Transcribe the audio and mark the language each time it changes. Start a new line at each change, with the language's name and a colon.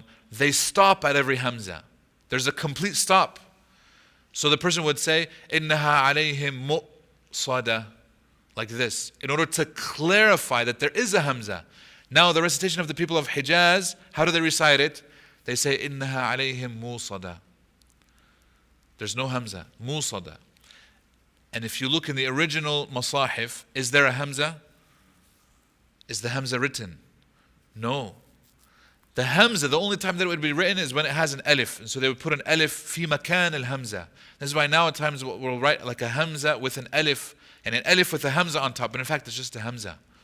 English: They stop at every hamza. There's a complete stop. So the person would say,
Arabic: إِنَّهَا عَلَيْهِمْ مُؤْصَدَةً,
English: like this, in order to clarify that there is a hamza. Now the recitation of the people of Hijaz, how do they recite it? They say,
Arabic: إِنَّهَا عَلَيْهِمْ مُوصَدَةً.
English: There's no hamza, musada. And if you look in the original masahif, is there a hamza? Is the hamza written? No. The hamza, the only time that it would be written is when it has an alif. And so they would put an alif
Arabic: fi makan al-hamza.
English: This is why now at times we'll write like a hamza with an alif, and an alif with a hamza on top. But in fact, it's just a hamza.